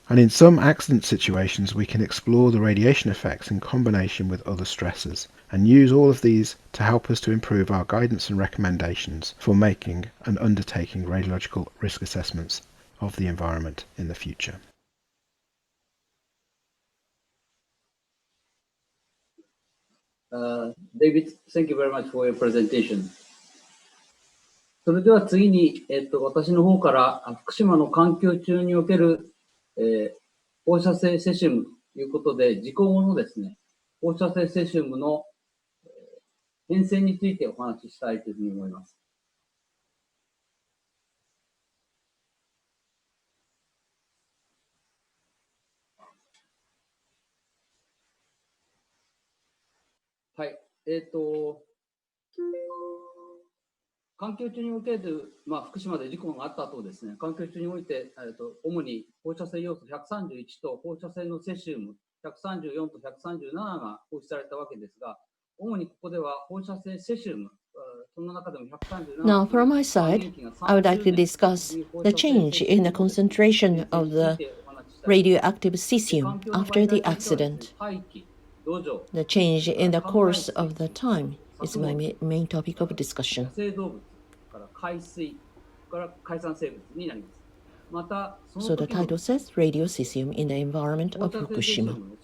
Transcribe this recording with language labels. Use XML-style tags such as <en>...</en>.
<en>And in some accident situations, we can explore the radiation effects in combination with other stressors and use all of these to help us to improve our guidance and recommendations for making and undertaking radiological risk assessments of the environment in the future. David, thank you very much for your presentation.</en> <ja>それでは次に、私の方から福島の環境中における、放射性セシウムということで、事故後のですね、放射性セシウムの、変遷についてお話ししたいというふうに思います。はい、環境中における、福島で事故があった後ですね、環境中において、主に放射性要素131と放射性のセシウム134と137が放出されたわけですが、主にここでは放射性セシウム、その中でも137。</ja> <en>Now, from my side, I would like to discuss the change in the concentration of the radioactive cesium after the accident. The change in the course of the time is my main topic of discussion. So the title says radiocesium in the environment of Fukushima.</en>